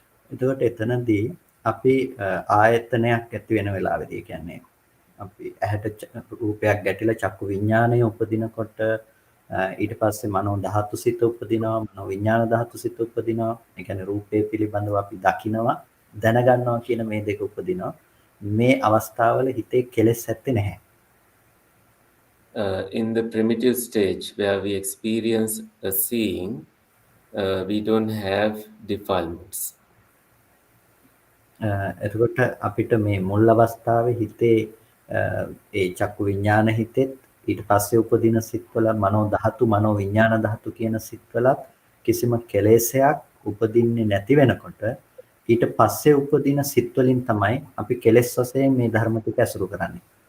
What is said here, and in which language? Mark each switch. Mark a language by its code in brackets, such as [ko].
[si] එතකොට එතනදී අපි ආයතනයක් ඇති වෙන වෙලාවෙදී කියන්නේ අපි ඇහැට රූපයක් ගැටිලා චක්කු විඥානය උපදිනකොට ඊට පස්සේ මනෝ ධාතු සිත උපදිනවා මනෝ විඥාන ධාතු සිත උපදිනවා ඒ කියන්නේ රූපේ පිළිබඳව අපි දකිනවා දැනගන්නවා කියන මේ දෙක උපදිනවා මේ අවස්ථාවල හිතේ කෙලෙස් ඇත්තේ නැහැ. [en] In the primitive stage where we experience a seeing, we don't have defilements. [si] එතකොට අපිට මේ මුල් අවස්ථාවේ හිතේ ඒ චක්කු විඥාන හිතෙත් ඊට පස්සේ උපදින සිත්වල මනෝ ධාතු මනෝ විඥාන ධාතු කියන සිත්වලත් කිසිම කෙලෙසයක් උපදින්නේ නැති වෙනකොට ඊට පස්සේ උපදින සිත් වලින් තමයි අපි කෙලෙස් වශයෙන් මේ ධර්ම ටික ඇසුරු කරන්නේ.